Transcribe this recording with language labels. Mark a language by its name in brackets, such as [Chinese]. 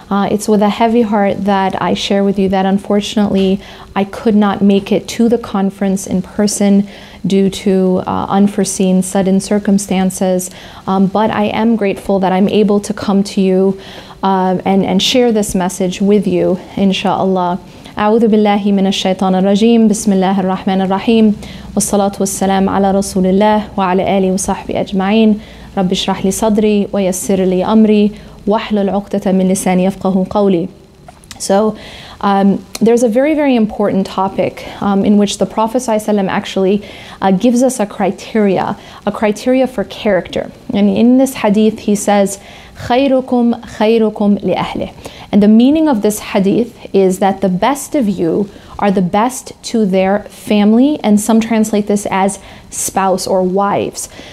[English] It's with a heavy heart that I share with you that unfortunately I could not make it to the conference in person due to unforeseen sudden circumstances. But I am grateful that I'm able to come to you and share this message with you, inshaAllah. [Arabic] أعوذ بالله من الشيطان الرجيم بسم الله الرحمن الرحيم والصلاة والسلام على رسول الله وعلى آله وصحبه أجمعين رب اشرح لي صدري ويسر لي أمري واحلل عقدة من لساني يفقهوا قولي. [English] So there's a very, very important topic in which the Prophet ﷺ actually gives us a criteria for character. And in this hadith he says, [Arabic] خيركم خيركم لأهله. [English] And the meaning of this hadith is that the best of you are the best to their family, and some translate this as spouse or wives.